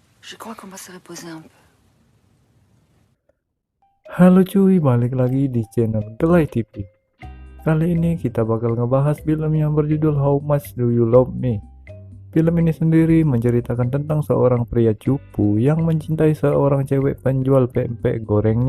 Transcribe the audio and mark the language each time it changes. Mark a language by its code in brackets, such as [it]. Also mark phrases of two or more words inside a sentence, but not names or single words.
[fr] Je crois qu'on va se reposer un peu. [id] Halo cuy, balik lagi di channel Gelai TV. Kali ini kita bakal ngebahas film yang berjudul How Much Do You Love Me. Film ini sendiri menceritakan tentang seorang pria cupu yang mencintai seorang cewek penjual pempek gorengnya.